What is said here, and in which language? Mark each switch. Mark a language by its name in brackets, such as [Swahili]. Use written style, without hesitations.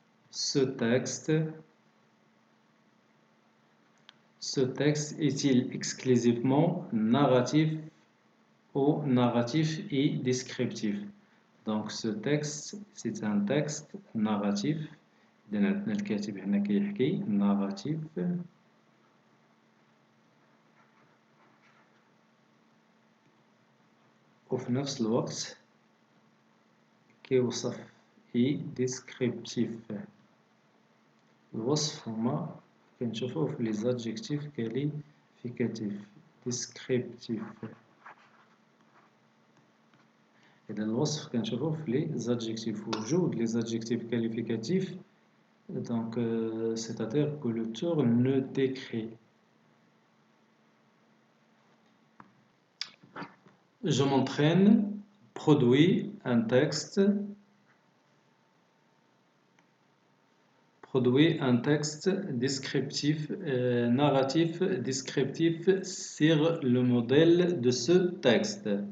[French] Ce texte est-il exclusivement narratif ou narratif et descriptif? Donc ce texte, c'est un texte narratif. [Arabic] عندنا الكاتب هنا كيحكي narratif. وفي نفس الوقت كيوصف اي ديسكريبتيف. الوصف هما كنشوفوه في لي زادجيكتيف كاليفيكاتيف. ديسكريبتيف إذا الوصف كنشوفوه في لي زادجيكتيف. [French] وجود لي زادجيكتيف كاليفيكاتيف donc c'est-à-dire que l'auteur ne décrit. Je m'entraîne, produit un texte descriptif, narratif descriptif sur le modèle de ce texte.